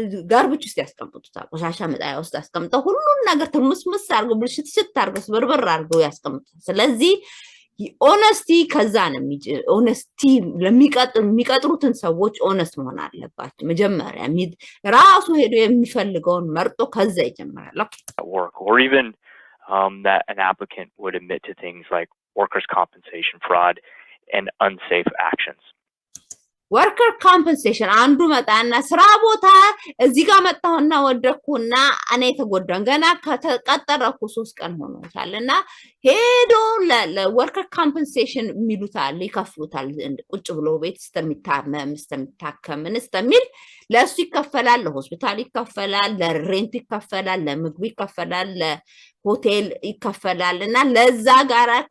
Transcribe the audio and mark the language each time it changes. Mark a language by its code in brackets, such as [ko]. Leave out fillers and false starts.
[am] ጋርብች ውስጥ ያስቀምጡታል። ቆሻሻ መጣያ ውስጥ ያስቀምጠው ሁሉን ነገር ትርምስምስ አድርገው ብልሽት አድርገው ስብርብር አድርገው ያስቀምጡታል። ስለዚህ ኦነስቲ ከዛ ነው ኦነስቲ ለሚቀጥሩትን ሰዎች ኦነስት መሆን አለባቸው። መጀመሪያ ራሱ ሄዶ የሚፈልገውን መርጦ ከዛ ይጀምራል። [en] work or even that an applicant would admit to things like workers' compensation fraud and unsafe actions. [am] ወርከር ኮምፐንሴሽን አንዱ መጣና ስራ ቦታ እዚህ ጋር መጣውና ወደኩና እኔ ተጎዳን ገና ከተቀጠረኩ 3 ቀን ሆኖታልና ሄዶ ለወርከር ኮምፐንሴሽን የሚሉታል ይከፍሉታል። ቁጭ ብሎ ቤትስተሚታከም እንስተሚል ለሱ ይከፈላል፣ ለሆስፒታል ይከፈላል፣ ለሬንት ይከፈላል፣ ለምግብ ይከፈላል፣ ለሆቴል ይከፈላልና ለዛ ጋራ